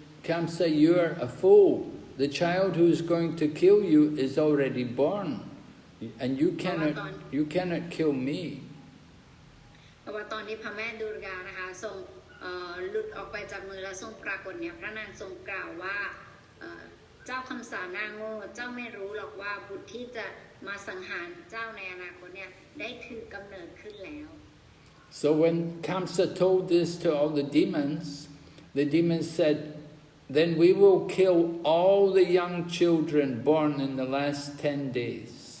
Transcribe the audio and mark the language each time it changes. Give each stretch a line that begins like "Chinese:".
English: Kamsa, you're a fool. The child who's going to kill you is already born, and you cannot kill me.
Thai: เพราะว่าตอนที่พระแม่ดูรกานะคะทรงหลุดออกไปจากมือแล้วทรงปรากฏเนี่ยพระนางทรงกล่าวว่าเจ้าคำสานาโง่เจ้าไม่รู้หรอกว่าบุตรที่จะมาสังหารเจ้าในอนาคตเนี่ยได้ถือกำเนิดขึ้นแล้ว
English: So when Kamsa told this to all the demons said, then we will kill all the young children born in the last 10 days.